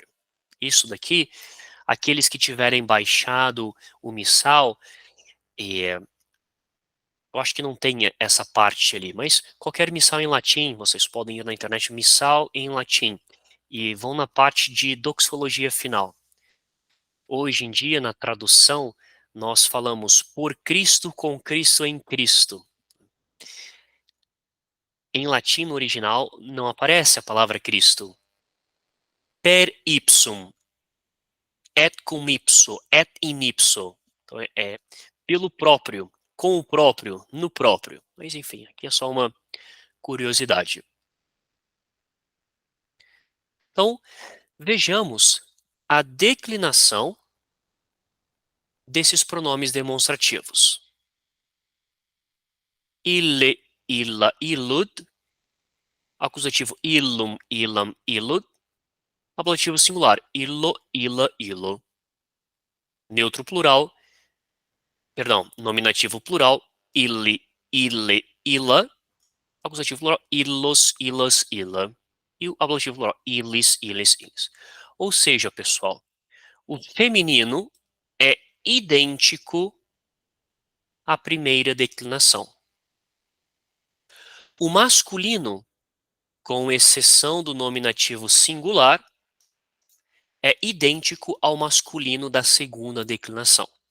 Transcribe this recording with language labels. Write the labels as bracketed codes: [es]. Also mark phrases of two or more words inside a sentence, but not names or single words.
[pt] Isso daqui, aqueles que tiverem baixado o missal, eu acho que não tem essa parte ali, mas qualquer missal em latim, vocês podem ir na internet, missal em latim, e vão na parte de doxologia final. Hoje em dia, na tradução, nós falamos por Cristo, com Cristo, em Cristo. em latim no original não aparece a palavra Cristo. [la] Per ipsum, et cum ipso, et in ipso. [pt] Então é pelo próprio, com o próprio, no próprio. Mas enfim, aqui é só uma curiosidade. Então, vejamos a declinação desses pronomes demonstrativos. [la] Ille, illa, illud, acusativo illum, illam, illud, [pt] ablativo singular [la] illo, illa, illo. [pt] Neutro plural, perdão, nominativo plural, [la] illi, ille, illa, [pt] acusativo plural, [la] illos, illas, illa. [pt] E o ablativo plural, [la] illis, illis, illis. [pt] Ou seja, pessoal, o feminino é idêntico à primeira declinação. O masculino, com exceção do nominativo singular, é idêntico ao masculino da segunda declinação.